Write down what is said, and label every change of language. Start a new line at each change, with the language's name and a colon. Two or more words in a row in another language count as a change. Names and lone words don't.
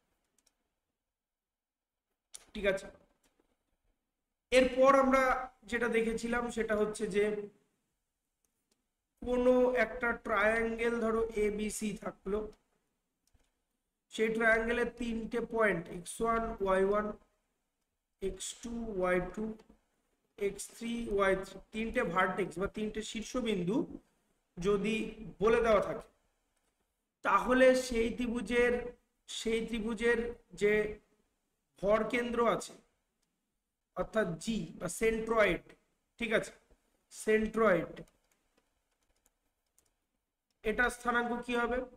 Bangla: ঠিক আছে, এরপর আমরা যেটা দেখেছিলাম সেটা হচ্ছে যে কোনো একটা ট্রায়াঙ্গেল ধরো এবিসি থাকলো, সেই ট্রায়াঙ্গেলের তিনটে পয়েন্ট x1 y1 x2 y2 x3 y3, তিনটে ভার্টেক্স বা তিনটে শীর্ষবিন্দু যদি বলে দেওয়া থাকে, তাহলে সেই ত্রিভুজের যে ভর কেন্দ্র আছে, অর্থাৎ জি বা সেন্ট্রয়েড, ঠিক আছে, সেন্ট্রয়েড, এটা স্থানাঙ্ক কি হবে?